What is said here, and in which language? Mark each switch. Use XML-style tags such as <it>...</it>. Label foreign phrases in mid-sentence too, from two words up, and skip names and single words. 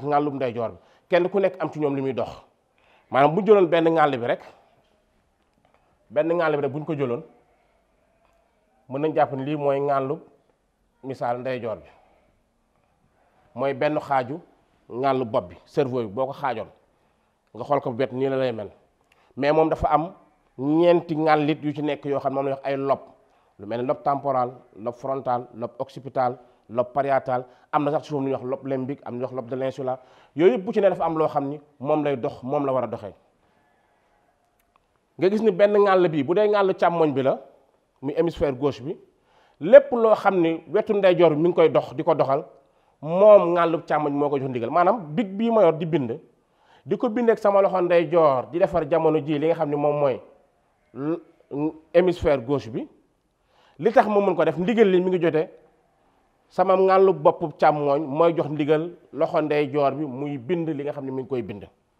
<wo>ngàllub ndeyjoor bi kenn ku nekk am ci ñoom li muy dox maanaam bu ñu jëloon benn ngàll bi rek bu ñu ko jëloon mën nañ jàpp ni lii mooy ngàllub misaal ndeyjoor bi mooy benn xaaju ngàllu bopp bi cerveau bi boo ko xaajoon nga xool ko bet nii la lay mel mais moom dafa am ñeenti ngàllit yu ci nekk yoo xam ne moom la ñuy wax ay lobe lu mel ni</wo> <fr>lobe temporal lobe frontal lobe occipital lobe pariétal</fr> <wo>am na sax ci foofu lu ñuy wax</wo> <fr>lobe limbique</fr> <wo>am na ñuy wax</wo> <fr>lobe de l'insula</fr> <wo>yooyu yëpp bu ci ne dafa am loo xam ni moom lay dox moom la war a doxee nga gis ni benn ngàll bi bu dee ngàll càmmoñ bi la muy</wo> <fr>hémisphère gauche</fr> <wo>bi lépp loo xam ni wetu ndeyjoor bi mi ngi koy dox di ko doxal moom ngàllub càmmoñ moo ko jox ndigal maanaam big bii ma yor di bind di ko bind ak sama loxo ndeyjoor di defar jamono ji li nga xam ni moom mooy</wo> <fr>hémisphère gauche</fr> <wo>bi li tax ma mën ko def ndigal li mi ngi jotee sama ngàllub boppu càmmooñ mooy jox ndigal loxo ndeyjoor bi muy bind li nga xam ne mi ngi koy bind</wo>